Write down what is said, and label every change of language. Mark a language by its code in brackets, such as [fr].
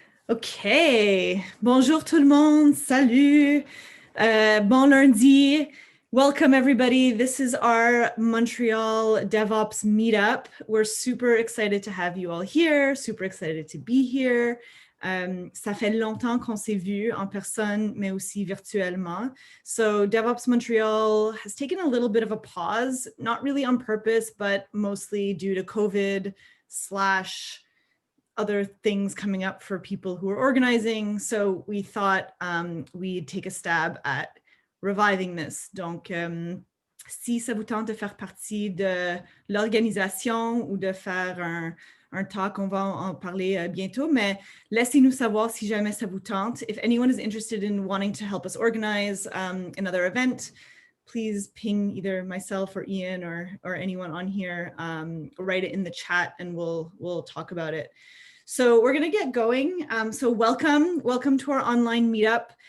[fr] Okay, bonjour tout le monde, salut, bon lundi. [en] Welcome everybody. This is our Montreal DevOps Meetup. We're super excited to have you all here, super excited to be here. [fr] Ça fait longtemps qu'on s'est vu en personne, mais aussi virtuellement. [en] So DevOps Montreal has taken a little bit of a pause, not really on purpose, but mostly due to COVID / other things coming up for people who are organizing. So we thought we'd take a stab at reviving this. [fr] Donc, si ça vous tente de faire partie de l'organisation ou de faire un talk, on va en parler bientôt, mais laissez-nous savoir si jamais ça vous tente. [en] If anyone is interested in wanting to help us organize another event, please ping either myself or Ian or anyone on here, write it in the chat and we'll talk about it. So we're going to get going. So welcome to our online meetup.